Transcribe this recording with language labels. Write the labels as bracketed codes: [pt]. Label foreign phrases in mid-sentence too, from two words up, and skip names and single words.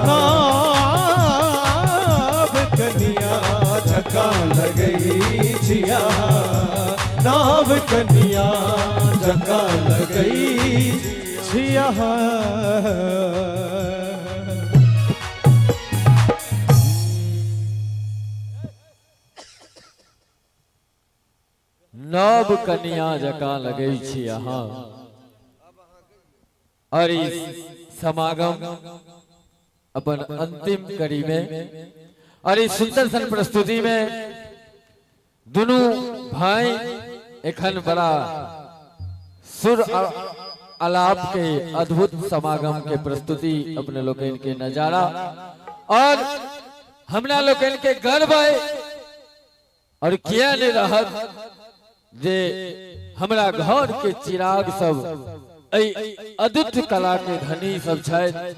[mai] नाव कन्या जखा लगई छिया नाव कन्या जखा लगई छिया नव कन्या जका लगई छी अहाँ और इस समागम अपन अंतिम कड़ी में और इस सुंदर सन प्रस्तुति में दोनों भाई एखन बड़ा सुर आलाप के अद्भुत समागम के प्रस्तुति अपने लोगन के नजारा और हमरा लोगन के गर्व है और किया नहीं रहत जे हमरा घर के चिराग सब अद्भुत कला के धनी सब छथि